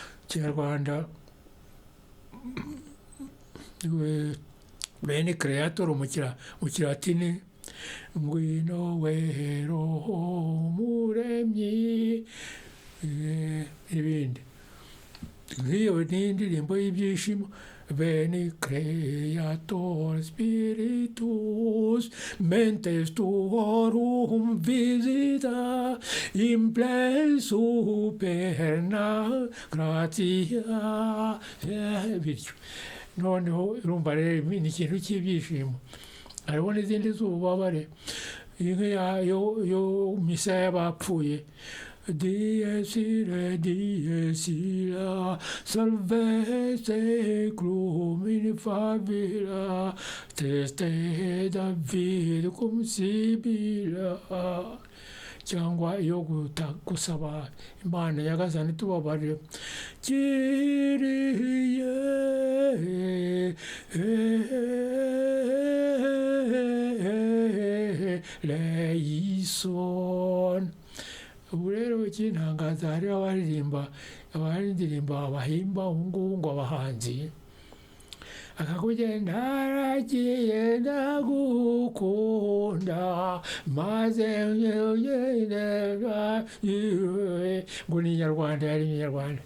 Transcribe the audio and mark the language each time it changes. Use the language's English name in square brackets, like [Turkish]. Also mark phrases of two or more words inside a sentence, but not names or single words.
[Kinyarwanda] Bene Creator mu Kilatini, ngwino we Roho Muremyi, ibindi nk'iyo ni indirimbo y'ibyishimo. [Latin] Veni Creator Spiritus, mentes tuorum visita, imple superna gratia. [Kinyarwanda] Bityo noneho urumva rero ni ikintu cy'ibyishimo. Hariho n'izindi z'ububabare, yo misa y'abapfuye. [Latin] Dies irae, dies ira, salve seclum in favilla, teste David cum sibila. [Kinyarwanda] Cyangwa iyo gusaba Imana Nyagasani tubabarire. [Greek] Κύριε ἐλέησον. [Kinyarwanda] Ubu rero ikintangaza, hariho abaririmba indirimbo bahimba ubu ngubu ngo abahanzi, akakubwira naragiye ndagukunda maze ngo ni Inyarwanda, yari Inyarwanda.